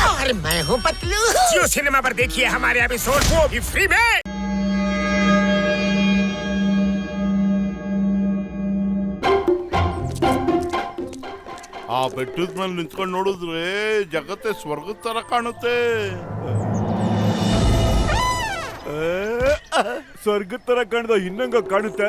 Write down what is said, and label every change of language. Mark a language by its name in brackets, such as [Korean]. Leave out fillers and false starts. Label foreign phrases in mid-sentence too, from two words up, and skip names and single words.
[Hindi] अरे मैं हूँ पतलू। जियो सिनेमा पर देखिए हमारे एपिसोड, वो भी फ्री में। [Kannada] ಆ ಬೆಟ್ಟದ ಮೇಲೆ ನಿಂತ್ಕೊಂಡು ನೋಡಿದ್ರೆ ಜಗತ್ತೇ ಸ್ವರ್ಗದ ತರ ಕಾಣುತ್ತೆ. ಸ್ವರ್ಗದ ತರ ಕಾಣ್ದ ಇನ್ನಂಗ ಕಾಣುತ್ತೆ.